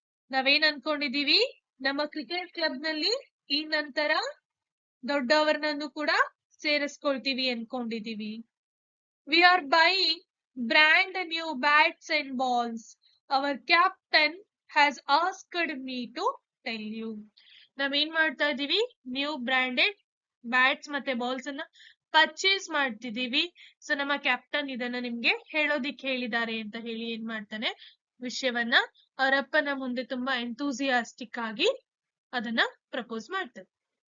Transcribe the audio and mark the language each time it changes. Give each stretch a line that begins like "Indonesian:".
Kannada: ನಾವೇನ್ ಅನ್ಕೊಂಡಿದೀವಿ, ನಮ್ಮ cricket club ನಲ್ಲಿ ಈ ನಂತರ ದೊಡ್ಡವರನ್ನು ಕೂಡ ಸೇರಿಸ್ಕೊಳ್ತೀವಿ ಅನ್ಕೊಂಡಿದೀವಿ.
English: We are buying brand new bats and balls. Our captain has asked me to tell you.
Kannada: ನಾವೇನ್ ಮಾಡ್ತಾ ಇದೀವಿ, ನ್ಯೂ ಬ್ರಾಂಡೆಡ್ ಬ್ಯಾಟ್ಸ್ ಮತ್ತೆ ಬಾಲ್ಸ್ ಅನ್ನ ಪರ್ಚೇಸ್ ಮಾಡ್ತಿದೀವಿ. ಸೊ ನಮ್ಮ ಕ್ಯಾಪ್ಟನ್ ಇದನ್ನ ನಿಮ್ಗೆ ಹೇಳೋದಿಕ್ ಹೇಳಿದ್ದಾರೆ ಅಂತ ಹೇಳಿ ಏನ್ ಮಾಡ್ತಾನೆ, ವಿಷಯವನ್ನ ಅವರಪ್ಪನ ಮುಂದೆ ತುಂಬಾ ಎಂತೂಸಿಯಾಸ್ಟಿಕ್ ಆಗಿ ಅದನ್ನ ಪ್ರಪೋಸ್ ಮಾಡ್ತಾರೆ.